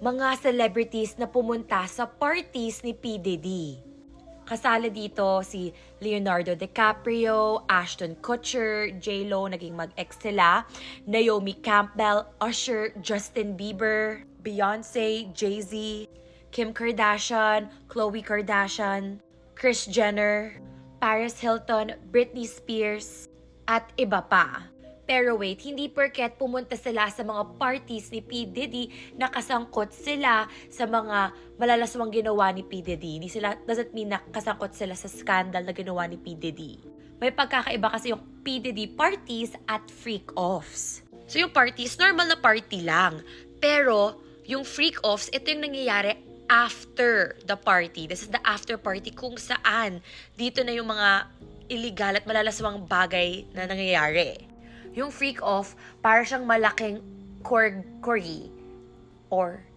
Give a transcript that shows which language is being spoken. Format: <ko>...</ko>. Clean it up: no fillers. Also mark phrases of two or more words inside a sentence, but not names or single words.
<tl>mga celebrities na pumunta sa parties ni P. Diddy. Kasali dito si Leonardo DiCaprio, Ashton Kutcher, J.Lo, naging mag-ex sila, Naomi Campbell, Usher, Justin Bieber, Beyonce, Jay-Z, Kim Kardashian, Khloe Kardashian, Kris Jenner, Paris Hilton, Britney Spears, at iba pa. Pero wait, hindi porket pumunta sila sa mga parties ni P. Diddy, nakasangkot sila sa mga malalaswang ginawa ni P. Diddy. Hindi sila,</tl> <en>doesn't mean</en> <tl>nakasangkot sila sa scandal na ginawa ni P. Diddy. May pagkakaiba kasi yung P. Diddy parties at freak-offs. So yung parties, normal na party lang. Pero yung freak-offs, ito yung nangyayari</tl> <en>after the party. This is the after party</en> <tl>kung saan dito na yung mga illegal at malalaswang bagay na nangyayari. Yung freak-off, para siyang malaking corgi or</tl>